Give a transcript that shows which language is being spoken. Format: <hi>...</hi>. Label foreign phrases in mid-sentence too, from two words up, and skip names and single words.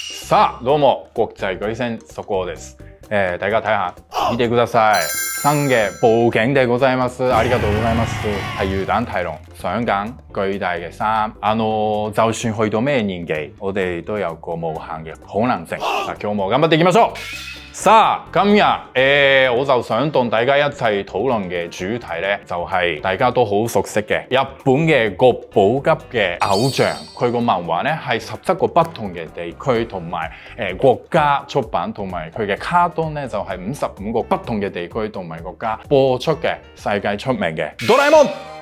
<ja>さあ、どうも國際巨人そこです。</ja> <yue>大家睇下，</yue> <ja>見てください。新嘅布景でございます。ありがとうございます。</ja> <yue>係魚蛋太郎上緊巨大嘅衫。就算去到咩年紀，我哋都有個無限嘅可能性。嗱，</yue> <ja>今日も頑張っていきましょう。</ja> <yue>さ啊，今日我就想同大家一齊討論嘅主題呢，就係大家都好熟悉嘅日本嘅國寶級嘅偶像，佢個漫畫呢係17個不同嘅地區同埋國家出版，同埋佢嘅卡通呢就係55個不同嘅地區同埋國家播出嘅世界出名嘅哆啦 A 夢。</yue>